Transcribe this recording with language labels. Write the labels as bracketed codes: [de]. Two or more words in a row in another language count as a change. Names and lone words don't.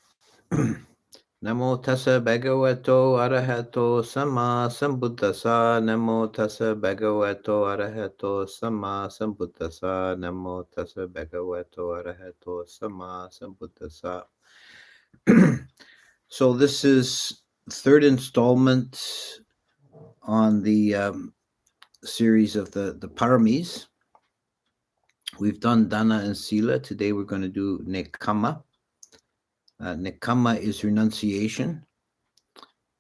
[pi] Namo tassa bhagavato arahato sama sambuddhasa. Namo tassa bhagavato arahato sama sambuddhasa. Namo tassa bhagavato arahato sama sambuddhasa. [en] So this is third installment on the series of the Pãramīs. We've done Dana and Sila. Today we're going to do Nekama. Nekama is renunciation.